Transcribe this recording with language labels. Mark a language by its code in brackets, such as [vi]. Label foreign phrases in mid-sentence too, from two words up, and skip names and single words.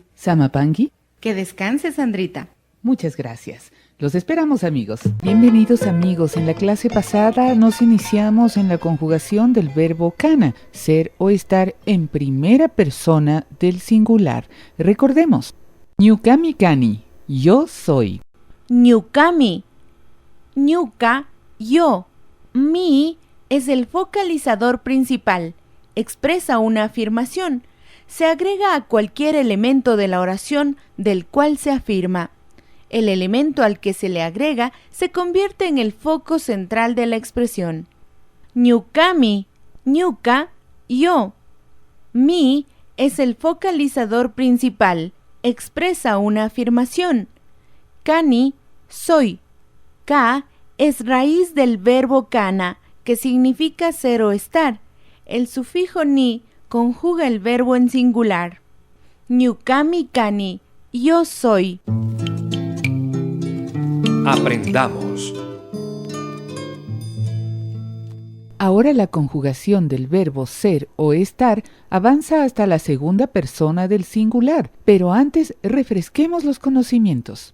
[qu] Samapangi. [es] Que descanse Sandrita. Muchas gracias. Los esperamos amigos. Bienvenidos amigos. En la clase pasada nos iniciamos en la conjugación del verbo kana, ser o estar en primera persona del singular. Recordemos. [qu] Ñukami kani, [es] yo soy. [qu] Ñukami. Ñuka, [es] yo. Mi es el focalizador principal. Expresa una afirmación. Se agrega a cualquier elemento de la oración del cual se afirma. El elemento al que se le agrega se convierte en el foco central de la expresión. [qu] Ñukami, ñuka, [es] yo. Mi es el focalizador principal. Expresa una afirmación. [qu] Kani, soy. [es] Ka es raíz del verbo kana, que significa ser o estar. El sufijo ni conjuga el verbo en singular. [qu] Ñukami kani, [es] yo soy. Aprendamos. Ahora la conjugación del verbo ser o estar avanza hasta la segunda persona del singular, pero antes refresquemos los conocimientos.